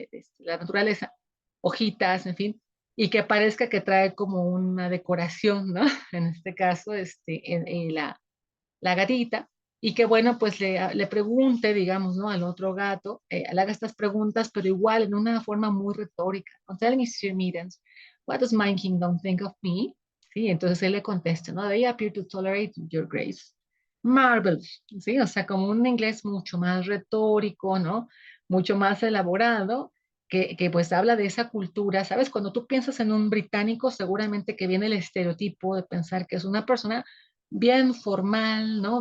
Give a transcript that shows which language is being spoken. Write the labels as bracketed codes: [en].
[es] De la naturaleza, hojitas, en fin, y que parezca que trae como una decoración, ¿no? En este caso, en la gatita, y que bueno, pues le pregunte, digamos, ¿no? Al otro gato, le haga estas preguntas, pero igual en una forma muy retórica. ¿No? [en] Tell me, Sir Middens, what does my kingdom think of me? [es] Sí, entonces él le contesta, ¿no? [en] They appear to tolerate your grace. Marvelous, [es] ¿sí? O sea, como un inglés mucho más retórico, ¿no? Mucho más elaborado, que pues habla de esa cultura, ¿sabes? Cuando tú piensas en un británico, seguramente que viene el estereotipo de pensar que es una persona bien formal, ¿no?